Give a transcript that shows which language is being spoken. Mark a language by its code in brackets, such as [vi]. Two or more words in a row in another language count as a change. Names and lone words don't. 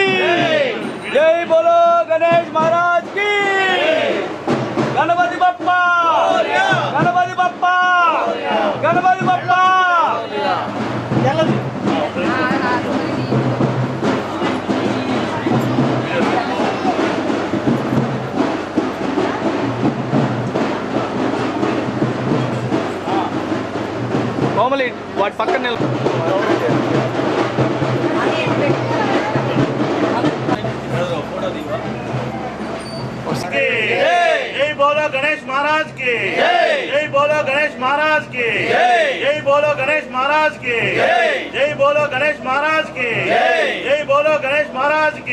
[hi] जय बोलो गणेश महाराज की. गणपति बप्पा. गणपति बप्पा. गणपति बप्पा. [te] కోమలి వాటి పక్కన [hi] जय बोलो गणेश महाराज की. जय बोलो गणेश महाराज की. जय बोलो गणेश महाराज की. जय बोलो गणेश महाराज की. जय बोलो गणेश महाराज की.